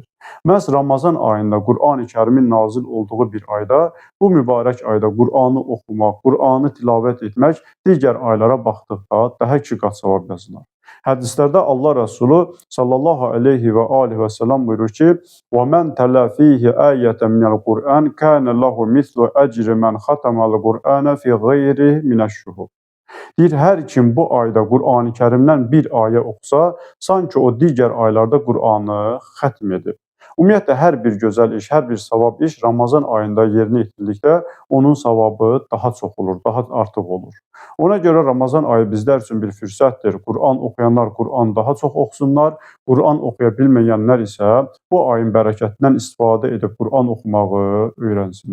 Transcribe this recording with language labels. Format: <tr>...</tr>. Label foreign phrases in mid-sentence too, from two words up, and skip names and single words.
<az>Məhz Ramazan ayında Qur'an-ı Kərimin nazil olduğu bir ayda, bu mübarək ayda Qur'anı oxumaq, Qur'anı tilavət etmək digər aylara baxdıqda daha 2 qat savab yazılır. Hədislərdə Allah Resulü</az> <ar>صلى الله عليه وآله وسلم</ar> <az>buyurur ki,</az> <ar>وَمَنْ تَلَى فِيهِ آيَةً مِنَ الْقُرْآنِ كَانَ لَهُ مِثْلُ أَجْرِ مَنْ خَتَمَ الْقُرْآنَ فِي غَيْرِهِ مِنَ الشُّهُرِ.</ar> <az>Deyir, hər kim bu ayda Qur'an-ı Kərimdən bir ayə oxusa, sanki o digər aylarda Qur'anı xətm edib. Ümumiyyətlə, hər bir gözəl iş, hər bir savab iş Ramazan ayında yerinə yetirdikdə onun savabı daha çox olur, daha artıq olur. Ona görə Ramazan ayı bizlər üçün bir fürsətdir. Qur'an oxuyanlar Qur'an daha çox oxusunlar, Qur'an oxuya bilməyənlər isə bu ayın bərəkətindən istifadə edib Qur'an oxumağı öyrənsinlər.</az>